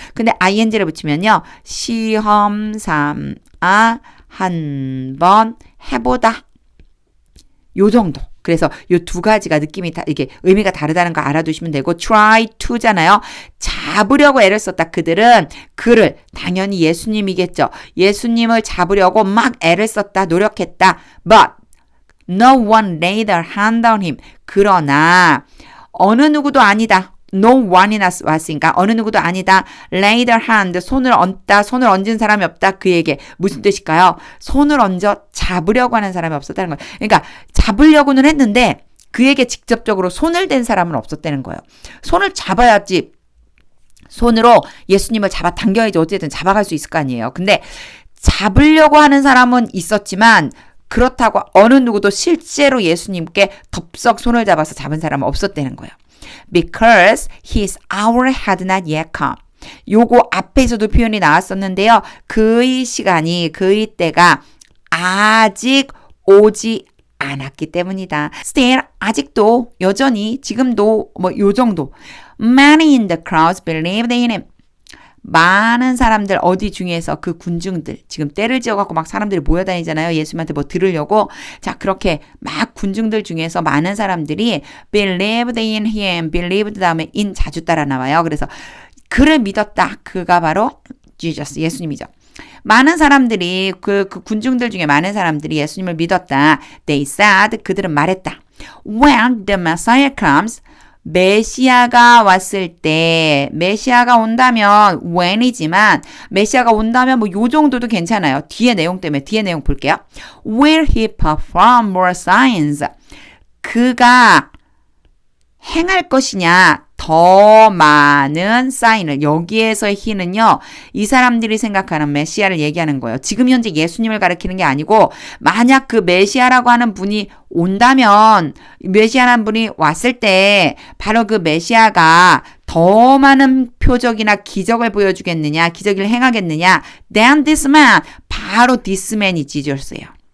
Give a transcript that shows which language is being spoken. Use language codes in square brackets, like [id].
[ko] 근데 ing를 붙이면요. 시험 삼아 한번 해보다 요 정도. 그래서 요 두 가지가 느낌이 이게 의미가 다르다는 거 알아두시면 되고 try to잖아요. 잡으려고 애를 썼다. 그들은 그를 당연히 예수님이겠죠. 예수님을 잡으려고 막 애를 썼다. 노력했다. [en] But no one laid their hand on him. [ko] 그러나 어느 누구도 아니다. No one이나 왔으니까 어느 누구도 아니다. [en] lay their hand. [ko] 손을 얹은 사람이 없다. 그에게 무슨 뜻일까요? 손을 얹어 잡으려고 하는 사람이 없었다는 거예요. 그러니까 잡으려고는 했는데 그에게 직접적으로 손을 댄 사람은 없었다는 거예요. 손을 잡아야지. 손으로 예수님을 당겨야지 어쨌든 잡아갈 수 있을 거 아니에요. 근데 잡으려고 하는 사람은 있었지만 그렇다고 어느 누구도 실제로 예수님께 덥석 손을 잡아서 잡은 사람은 없었다는 거예요. [en] Because his hour had not yet come. [ko] 요거 앞에서도 표현이 나왔었는데요. 그의 때가 아직 오지 않았기 때문이다. Still, 아직도, 여전히, 지금도 요 정도. [en] Many in the crowds believed in him. [ko] 많은 사람들 어디 중에서 그 군중들 지금 때를 지어갖고 막 사람들이 모여다니잖아요. 예수님한테 들으려고. 자, 그렇게 막 군중들 중에서 많은 사람들이 [en] believed in him. [ko] believed 다음에 in 자주 따라 나와요. 그래서 그를 믿었다. 그가 바로 Jesus, 예수님이죠. 많은 사람들이 그 군중들 중에 많은 사람들이 예수님을 믿었다. [en] They said, [ko] 그들은 말했다. [en] When the Messiah comes, [ko] 메시아가 왔을 때, 메시아가 온다면 when이지만 메시아가 온다면 요 정도도 괜찮아요. 뒤에 내용 때문에 뒤에 내용 볼게요. [en] Will he perform more signs? [ko] 그가 행할 것이냐, 더 많은 사인을 여기에서의 he는요. 이 사람들이 생각하는 메시아를 얘기하는 거예요. 지금 현재 예수님을 가리키는 게 아니고 만약 그 메시아라고 하는 분이 온다면 메시아라는 분이 왔을 때 바로 그 메시아가 더 많은 표적이나 기적을 보여주겠느냐 기적을 행하겠느냐 [en] than this man [ko] 바로 this man이 지저스예요.